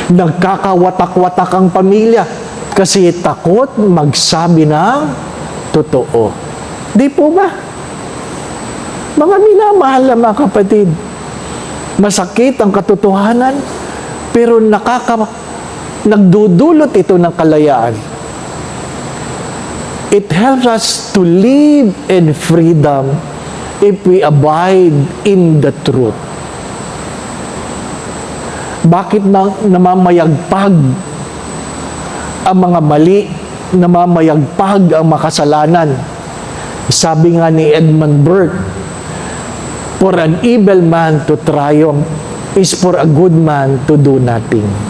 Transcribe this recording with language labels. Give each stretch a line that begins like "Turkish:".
Filipino: Nagkakawatak-watak ang pamilya kasi takot magsabi ng totoo. Di po ba? Mga minamahal na mga kapatid, masakit ang katotohanan, pero nagdudulot ito ng kalayaan.
English: It helps us to live in freedom if we abide in the truth.
Filipino: Bakit namamayagpag ang mga mali, namamayagpag ang makasalanan? Sabi nga ni
English: Edmund Burke, for an evil man to triumph is for a good man to do nothing.